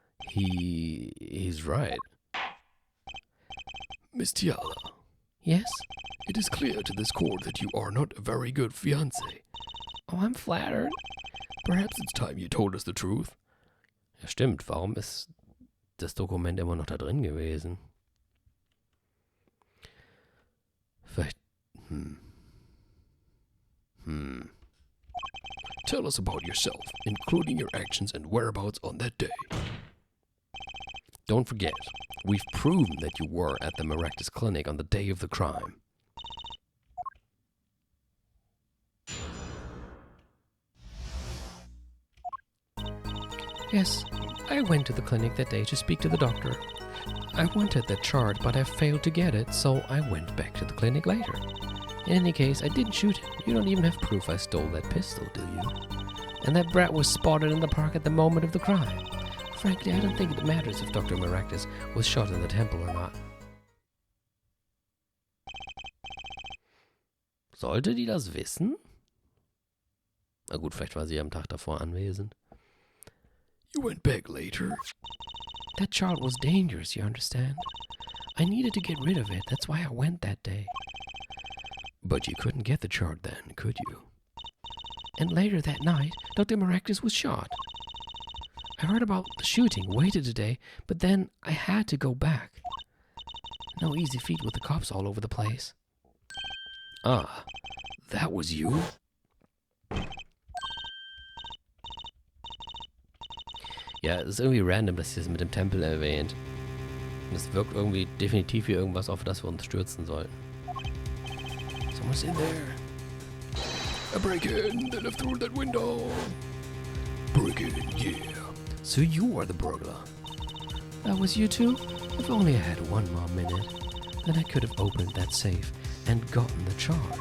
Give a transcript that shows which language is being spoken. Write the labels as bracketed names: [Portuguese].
[English] He's right. Miss Tiala, Yes? it is clear to this court that you are not a very good fiancé. Oh, I'm flattered. Perhaps it's time you told us the truth. [German] Ja, stimmt. Warum ist das Dokument immer noch da drin gewesen? Vielleicht, [English] Tell us about yourself, including your actions and whereabouts on that day. Don't forget, we've proven that you were at the Maractus clinic on the day of the crime. Yes, I went to the clinic that day to speak to the doctor. I wanted that chart, but I failed to get it, so I went back to the clinic later. In any case, I didn't shoot him. You don't even have proof I stole that pistol, do you? And that brat was spotted in the park at the moment of the crime. Frankly, I don't think it matters if Dr. Maractus was shot in the temple or not. [German] Sollte die das wissen? Na gut, vielleicht war sie am Tag davor anwesend. [English] You went back later. That chart was dangerous, you understand? I needed to get rid of it. That's why I went that day. But you couldn't get the chart then, could you? And later that night, Dr. Maractus was shot. I heard about the shooting, waited a day, but then I had to go back. No easy feat with the cops all over the place. Ah, that was you? [German] Ja, es ist irgendwie random, dass sie es mit dem Tempel erwähnt. Und es wirkt irgendwie definitiv wie irgendwas, auf das wir uns stürzen sollten. [English] Someone's in there. I break in, they left through that window. Break in, yeah. So you are the burglar. That was you too? If only I had one more minute. Then I could have opened that safe and gotten the chart.